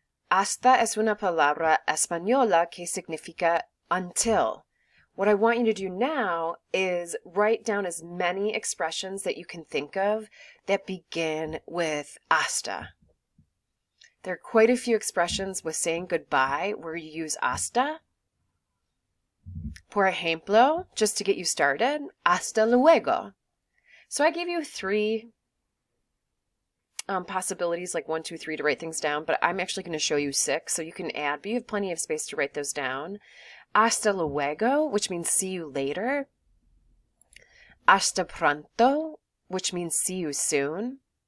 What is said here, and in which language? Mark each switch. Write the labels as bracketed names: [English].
[Spanish] Hasta es una palabra española que significa until. [English] What I want you to do now is write down as many expressions that you can think of that begin with hasta. There are quite a few expressions with saying goodbye where you use hasta. [Spanish] Por ejemplo, [English] just to get you started, hasta luego. So I gave you 3 possibilities, like 1, 2, 3 to write things down, but I'm actually going to show you 6, so you can add, but you have plenty of space to write those down. Hasta luego, which means see you later. Hasta pronto, which means see you soon.